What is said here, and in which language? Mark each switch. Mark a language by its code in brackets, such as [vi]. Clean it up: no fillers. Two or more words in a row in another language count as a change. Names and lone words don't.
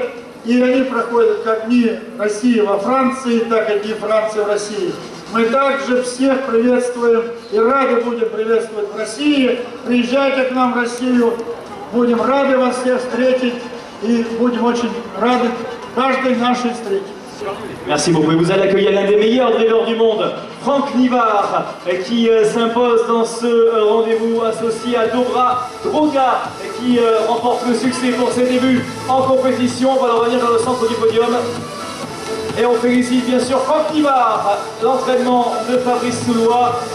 [ru] И они проходят как Дни России во Франции, так и Дни Франции в России. Мы также всех приветствуем и рады будем приветствовать в России. Приезжайте к нам в Россию, будем рады вас всех встретить и будем очень рады каждой нашей встрече. [fr] Merci beaucoup. Et vous allez accueillir l'un des meilleurs drivers du monde, Franck Nivard, qui s'impose dans ce rendez-vous associé à Dobra Droga, qui remporte le succès pour ses débuts en compétition. On va le revenir dans le centre du podium. Et on félicite bien sûr Franck Nivard, l'entraînement de Fabrice Soulois.